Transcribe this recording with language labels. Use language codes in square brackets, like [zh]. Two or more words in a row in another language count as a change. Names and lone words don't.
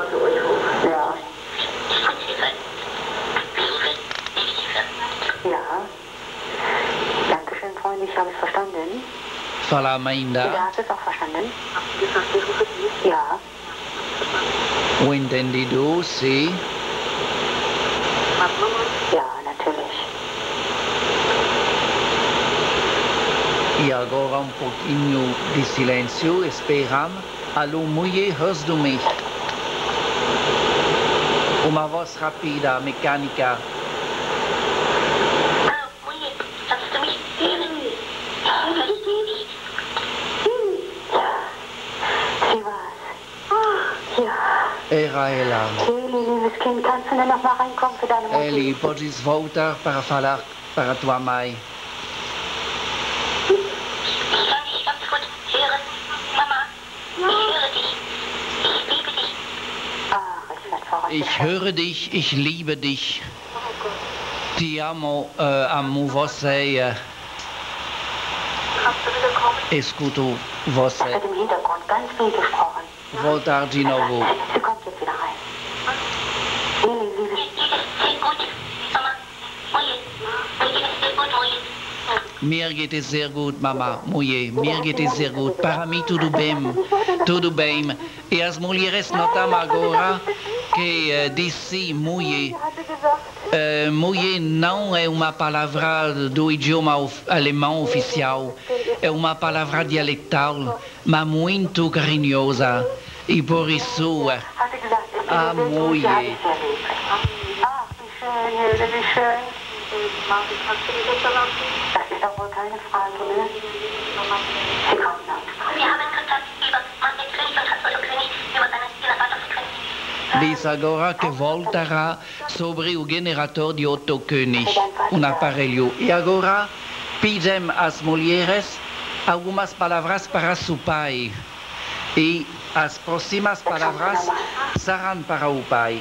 [de] Ja. Amanda. Da hast du es auch verstanden? Ja. [pt] O entendido, sim. [de] Ja, natürlich. [pt] E agora um pouquinho de silêncio, esperamos. Alô, mulher, [de] hörst du mich? [pt] Uma voz rápida, mecânica. [de] Hallo, Muye, kannst du mich hören? Ich verstehe dich. Sie war's. Ja. [pt] Era ela. [de] Eli, liebes Kind, kannst du denn noch mal reinkommen für deine Mutter? [pt] Eli, podes voltar para falar para tua mãe. [de] Ich kann dich ganz gut hören. Mama, ich höre dich. Ich liebe dich. Ach, ich werd verrückt. Ich höre dich, ich liebe dich. [pt] Ti amo, amo você. Escuto [de] Es [pt] você. [de] wird im Hintergrund ganz viel gesprochen. [pt] Voltar de novo. [de] Sie kommt jetzt wieder rein. Eli, liebes Mir geht es sehr gut. Mama, Muye, mir geht es sehr gut, Muye. Mir geht es sehr gut, Mama, mulher. Mir geht es sehr gut. [pt] Para mim tudo bem. Tudo bem. E as mulheres notam agora que disse mulher. [de] hatte gesagt, [pt] Mulher não é uma palavra do idioma alemão oficial. É uma palavra dialectal, mas muito carinhosa. E por isso, [de] hatte gesagt, Ah, sie Muye. hat dich sehr lieb. Ach, wie schön, Hilde, wie schön. Das ist doch wohl keine Frage, ne? Sie kommt noch. Wir haben Kontakt über Mann König und Hans König über seine Generatorenfrequenz. [pt] diz agora que voltará sobre o generator de Otto König, um aparelho. E agora pedem às mulheres algumas palavras para seu pai. E as próximas palavras serão para o pai.